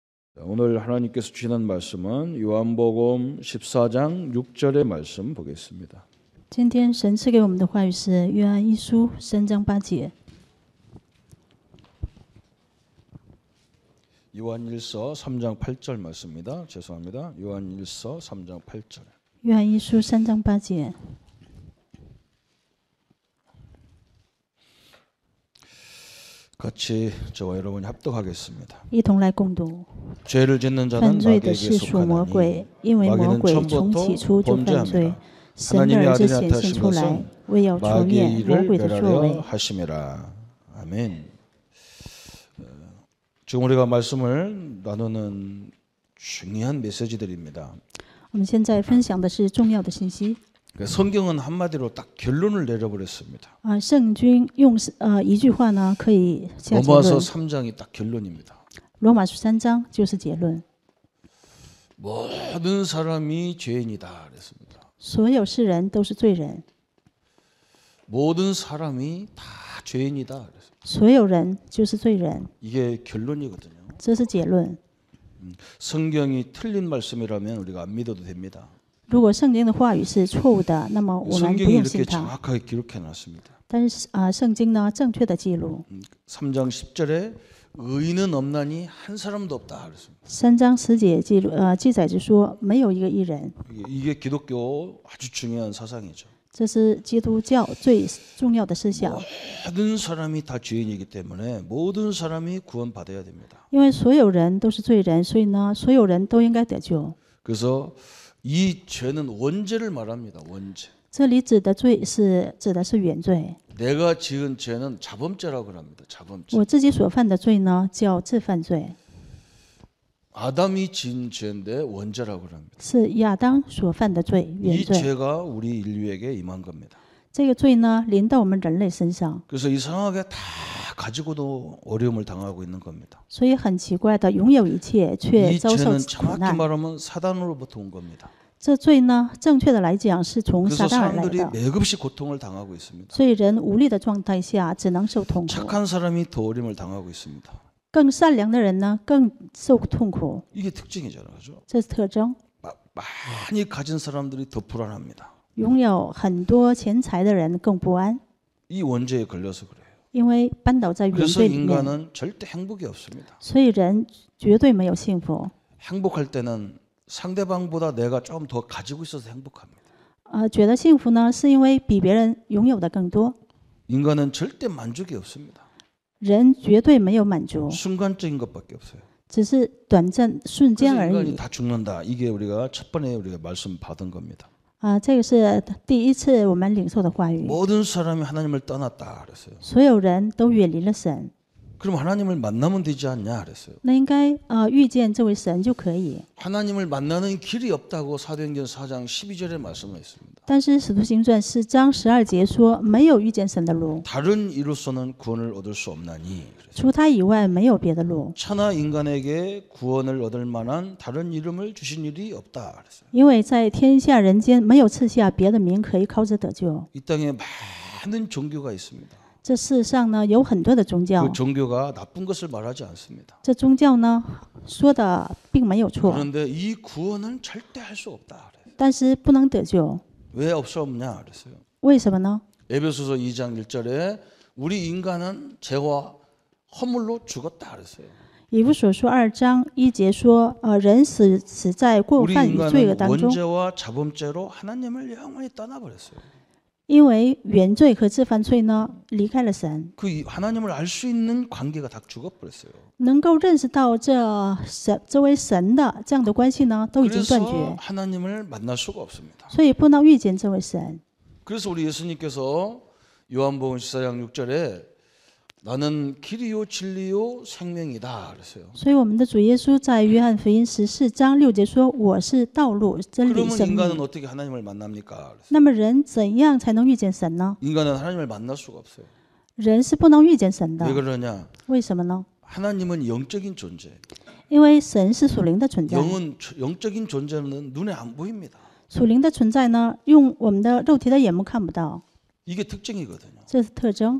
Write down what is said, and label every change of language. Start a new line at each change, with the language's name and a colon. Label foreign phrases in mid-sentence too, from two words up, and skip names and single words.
Korean: 오늘 하나님께서 주시는 말씀은 요한복음 14장 6절의 말씀 보겠습니다.
Chinese: 今天神赐给我们的话语是约翰一书3章8节。
Korean: 요한일서 3장 8절 말씀입니다. 죄송합니다. 요한일서 3장 8절.
Chinese: 约翰一书3章8节。
Korean: 같이 저와 여러분이 합독하겠습니다.
Chinese: 一同来共读。
Korean: 죄를 짓는
Chinese: 犯
Korean: 자는
Chinese: 罪的
Korean: 마귀에게
Chinese: 是属魔
Korean: 속하나니
Chinese: 鬼，因为魔
Korean: 마귀는
Chinese: 鬼从起
Korean: 처음부터
Chinese: 初就犯罪。
Korean: 범죄합니다.
Chinese: 神的
Korean: 하나님의
Chinese: 儿子
Korean: 아들이
Chinese: 显现
Korean: 나타나신
Chinese: 出来，
Korean: 것은
Chinese: 为要除
Korean: 마귀의
Chinese: 灭魔
Korean: 일을
Chinese: 鬼的作
Korean: 멸하려
Chinese: 为。
Korean: 하심이라. 아멘. 지금 우리가 말씀을 나누는 중요한 메시지들입니다.
Chinese: 我们现在分享的是重要的信息。
Korean: 성경은 한마디로 딱 결론을 내려버렸습니다.
Chinese: 圣经用一句话呢可以下结
Korean: 로마서
Chinese: 论。
Korean: 3장이 딱 결론입니다.
Chinese: 罗马书3章就是结论。
Korean: 모든 사람이 죄인이다 그랬습니다.
Chinese: 所有世人都是罪人，
Korean: 모든 사람이 다 죄인이다 그랬습니다.
Chinese: 所有人就是罪人，
Korean: 이게 결론이거든요.
Chinese: 这是结论。
Korean: 성경이 틀린 말씀이라면 우리가 안 믿어도 됩니다.
Chinese: 如果圣经的话语是错误的，那么我们不
Korean: 성경이
Chinese: 用
Korean: 이렇게
Chinese: 信它。
Korean: 정확하게 기록해 놨습니다.
Chinese: 但是圣经呢正确的记录。
Korean: 3장 10절에 의인은 없나니 한 사람도 없다 그랬습니다.
Chinese: 3 章10节记载着说，没有一个义人。
Korean: 이게 기독교 아주 중요한 사상이죠.
Chinese: 这是基督教最重要的思想。
Korean: 모든 사람이 다 죄인이기 때문에 모든 사람이 구원받아야 됩니다.
Chinese: 因为所有人都是罪人，所以呢，所有人都应该得救。
Korean: 그래서 이 죄는 원죄를 말합니다. 원죄.
Chinese: 这里指的罪是指的是原罪。
Korean: 내가 지은 죄는 자범죄라고 합니다. 자범죄.
Chinese: 我自己所犯的罪呢，叫自犯罪，
Korean: 아담이 지은 죄인데 원죄라고 합니다.
Chinese: 是亚当所犯的罪，原
Korean: 이
Chinese: 罪。
Korean: 죄가 우리 인류에게 임한 겁니다.
Chinese: 这个罪呢，临到我们人类身上，
Korean: 그래서 이상하게 다 가지고도 어려움을 당하고 있는 겁니다.
Chinese: 所以很奇怪的，拥有一切却
Korean: 이
Chinese: 遭受
Korean: 죄는
Chinese: 苦
Korean: 정확히
Chinese: 难。
Korean: 말하면 사단으로부터 온 겁니다.
Chinese: 这罪呢，正确的来讲是从
Korean: 그래서
Chinese: 撒旦而来
Korean: 사람들이
Chinese: 的，
Korean: 맥없이 고통을 당하고 있습니다.
Chinese: 所以人无力的状态下只能受痛苦。
Korean: 착한 사람이 더 어려움을 당하고 있습니다.
Chinese: 更善良的人呢，更受痛苦，
Korean: 이게 특징이잖아요. 그죠?
Chinese: 这是特征。
Korean: 많이 가진 사람들이 더 불안합니다.
Chinese: 拥有很多钱财的人更不安，
Korean: 이 원죄에 걸려서 그래요.
Chinese: 因为绊倒在原
Korean: 그래서
Chinese: 罪里面，
Korean: 인간은 절대 행복이 없습니다.
Chinese: 所以人绝对没有幸福。
Korean: 행복할 때는 상대방보다 내가 좀 더 가지고 있어서 행복합니다.
Chinese: 觉得幸福呢，是因为比别人拥有的更多。
Korean: 인간은 절대 만족이 없습니다.
Chinese: 人绝对没有满足，
Korean: 순간적인 것밖에 없어요.
Chinese: 只是短暂瞬间
Korean: 그래서
Chinese: 而
Korean: 인간이
Chinese: 已。
Korean: 다 죽는다. 이게 우리가 첫 번에 우리가 말씀 받은 겁니다.
Chinese: 这个是第一次我们领受的话语。
Korean: 모든 사람이 하나님을 떠났다 그랬어요.
Chinese: 所有人都远离了神，
Korean: 그럼 하나님을 만나면 되지 않냐 그랬어요.
Chinese: 那应该遇见这位神就可以。
Korean: 하나님을 만나는 길이 없다고 사도행전 4장 12절에 말씀했습니다.
Chinese: 但是使徒行传4章12节说，没有遇见神的路，
Korean: 다른 이로서는 구원을 얻을 수 없나니.
Chinese: 除他以外没有别的路。
Korean: 천하 인간에게 구원을 얻을 만한 다른 이름을 주신 일이 없다 그랬어요.
Chinese: 因为在天下人间没有赐下别的名可以靠着得救。
Korean: 이 땅에 많은 종교가 있습니다.
Chinese: 这世上呢有很多的宗教，
Korean: 그 종교가 나쁜 것을 말하지 않습니다.
Chinese: 这宗教呢说的并没有错，
Korean: 그런데 이 구원은 절대 할 수 없다 그래요.
Chinese: 但是不能得救。
Korean: 왜 없냐 그랬어요.
Chinese: 为什么呢？
Korean: 에베소서 2장 1절에 우리 인간은 죄와 허물로 죽었다 그랬어요.
Chinese: 以弗所书2章1节说，人死在过
Korean: 우리
Chinese: 犯与罪恶
Korean: 인간은
Chinese: 当中，
Korean: 원죄와 자범죄로 하나님을 영원히 떠나버렸어요.
Chinese: 因为原罪和自犯罪呢离开了神，
Korean: 그 하나님을 알 수 있는 관계가 다 죽어버렸어요.
Chinese: 能够认识到这位神的这样的关系呢都已经断
Korean: 그래서
Chinese: 绝，
Korean: 하나님을 만날 수가 없습니다.
Chinese: 所以不能遇见这位神。
Korean: 그래서 우리 예수님께서 요한복음 14장 6절에 나는 길이요 진리요 생명이다 그랬어요.
Chinese: 所以我们的主耶稣在约翰福音14章6节说：“我是道路、真理、
Korean: 그러면
Chinese: 生
Korean: 인간은
Chinese: 命。
Korean: 어떻게 하나님을 만납니까? 그랬어요. ”
Chinese: 那么人怎样才能遇见神呢？
Korean: 인간은 하나님을 만날 수가 없어요.
Chinese: 人是不能遇见神的
Korean: 왜 ， 그러냐?
Chinese: 为什么呢？
Korean: 하나님은 영적인 존재.
Chinese: 因为神是属灵的存在，
Korean: 영적인 존재는 눈에 안 보입니다.
Chinese: 属灵的存在呢，用我们的肉体的眼目看不到。
Korean: 이게 특징이거든요.
Chinese: 这是特征。